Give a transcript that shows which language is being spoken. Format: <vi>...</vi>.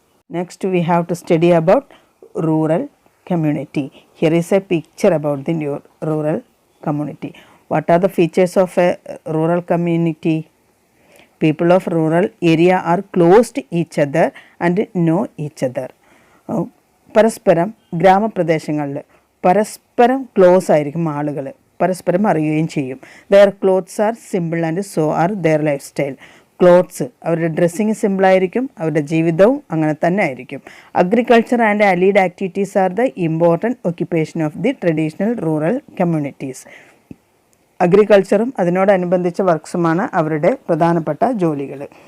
<en>Next we have to study about rural community. Here is a picture about the rural community. What are the features of a rural community? People of rural area are close to each other and know each other.</en> <ml>പരസ്പരം ഗ്രാമപ്രദേശങ്ങളിൽ പരസ്പരം close ആയിരിക്കും ആളുകൾ, പരസ്പരം അറിയുകയും ചെയ്യും.</ml> <en>Their clothes are simple and so are their lifestyle.</en> <ml>Clothes, അവരുടെ dressing സിമ്പിളായിരിക്കും, അവരുടെ ജീവിതവും അങ്ങനെ തന്നെ ആയിരിക്കും.</ml> <en>Agriculture and allied activities are the important occupation of the traditional rural communities.</en> <ml>അഗ്രികൾച്ചറും അതിനോടനുബന്ധിച്ച വർക്ക്സുമാണ് അവരുടെ പ്രധാനപ്പെട്ട ജോലികൾ.</ml>